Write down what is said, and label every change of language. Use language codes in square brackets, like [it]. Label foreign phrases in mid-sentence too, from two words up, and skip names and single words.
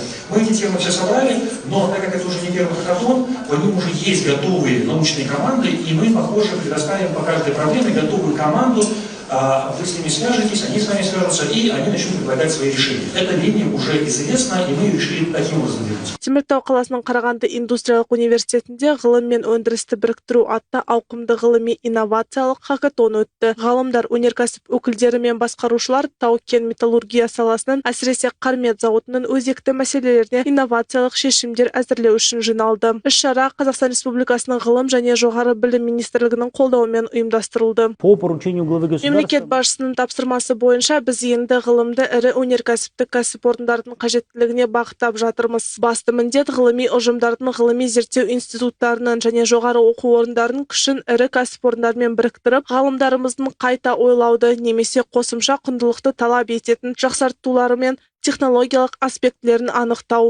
[ru] Мы эти темы все собрали, но так как это уже не первый хакатон, по ним уже есть готовые научные команды, и мы, похоже, предоставим по каждой проблеме готовую команду. Вы с ними свяжетесь, они с вами свяжутся, и они начнут предлагать свои решения. Эта линия уже известна, и мы решили таким образом делать. [kk] Теміртау қаласының Қарағанды индустриялық университетінде ғылым мен өндірісті біріктіру атты ауқымды ғылыми инновациялық хакатон өтті. Ғалымдар, өнеркәсіп өкілдері мен басқарушылар тау-кен металлургия саласының, әсіресе Қармет зауытының өзекті мәселелеріне инновациялық шешімдер әзірлеу үшін жиналды. Іс-шара Қазақстан Республикасының ғылым және жоғары білім министрлігінің қолдауымен ұйымдастырылды. [ru] По поручению главы государства [kk] Мемлекет басшысының тапсырмасы бойынша біз енді ғылымды ірі өнеркәсіптік кәсіпорындардың қажеттілігіне бағыттап жатырмыз. Басты міндет ғылыми ұжымдардың, ғылыми зерттеу институттарының және жоғары оқу орындарының күшін ірі кәсіпорындармен біріктіріп, ғалымдарымыздың қайта ойлауды немесе қосымша құндылықты талап ететін жақсартулары мен технологиялық аспектілерін анықтау.